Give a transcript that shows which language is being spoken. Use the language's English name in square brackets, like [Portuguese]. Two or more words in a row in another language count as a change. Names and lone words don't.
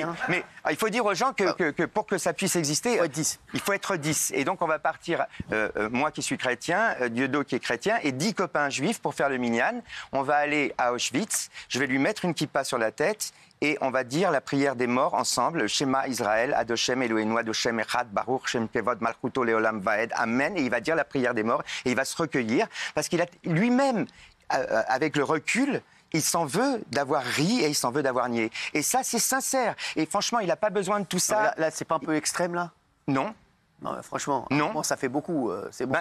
[French] Mais il faut dire aux gens que pour que ça puisse exister, il faut être 10. Et donc on va partir, moi qui suis chrétien, Dieudo qui est chrétien, et 10 copains juifs pour faire le minyan. On va aller à Auschwitz, je vais lui mettre une kippa sur la tête, et on va dire la prière des morts ensemble, le [Hebrew] שמע ישראל אדושם אלוהינו אדושם אחד ברוך שם כבוד מלכותו לעולם ועד, [French] Amen, et il va dire la prière des morts, et il va se recueillir, parce qu'il a lui-même, avec le recul, il s'en veut d'avoir ri et il s'en veut d'avoir nié. Et ça, c'est sincère. Et franchement, il n'a pas besoin de tout ça. Là, c'est pas un peu extrême, là? Non. Non, franchement, non. Ça fait beaucoup. C'est bon.